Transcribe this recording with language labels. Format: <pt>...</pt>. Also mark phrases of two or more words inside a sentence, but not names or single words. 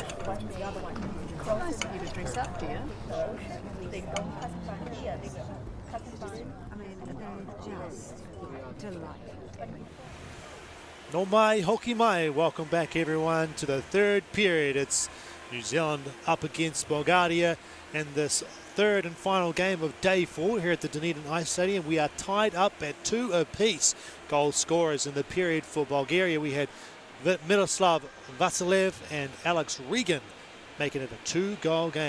<en>The other one. Nice of you to dress up, dear. I mean, they're just delightful.</en> <mi>No mai, hoki mai.</mi> <en>Welcome back, everyone, to the third period. It's New Zealand up against Bulgaria in this third and final game of day 4 here at the Dunedin Ice Stadium. We are tied up at 2 apiece. Goal scorers in the period for Bulgaria. We had Miroslav Vasilev and Alex Regan making it a 2-goal game.</en>